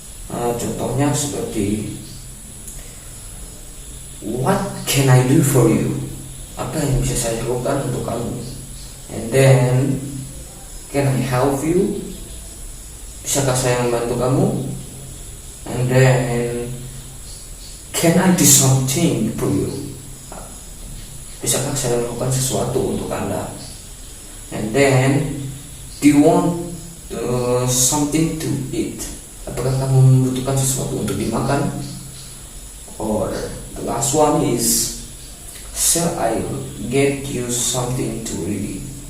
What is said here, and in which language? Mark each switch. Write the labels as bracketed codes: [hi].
[id] Contohnya seperti [en] what can I do for you? [id] Apa yang bisa saya lakukan untuk kamu? [en] And then can I help you? [id] Bisakah saya membantu kamu? [en] And then can I do something for you? [id] Bisakah saya melakukan sesuatu untuk Anda? [en] And then do you want something to eat? [id] Apakah kamu membutuhkan sesuatu untuk dimakan? [en] Or the last one is shall I get you something to read?